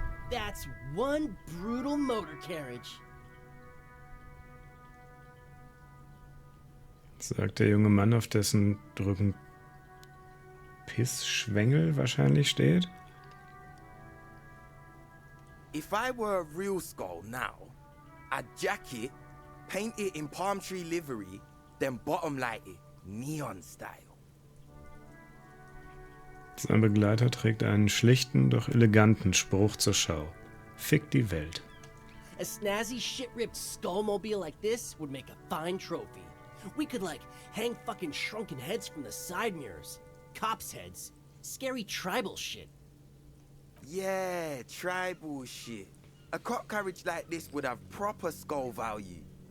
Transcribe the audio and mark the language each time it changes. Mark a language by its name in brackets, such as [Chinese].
[English] That's one brutal motor carriage. [German] Sagt der junge Mann, auf dessen Rücken Pissschwengel wahrscheinlich steht. [English] If I were a real skull now, I'd jack it, paint it in palm tree livery, then bottom light it, neon style. [German] Sein Begleiter trägt einen schlichten, doch eleganten Spruch zur Schau. Fick die Welt. [English] A snazzy shit-ripped skullmobile like this would make a fine trophy. We could, like, hang fucking shrunken heads from the side mirrors. Cops' heads. Scary tribal shit. Yeah, tribal shit. A cop carriage like this would have proper skull value.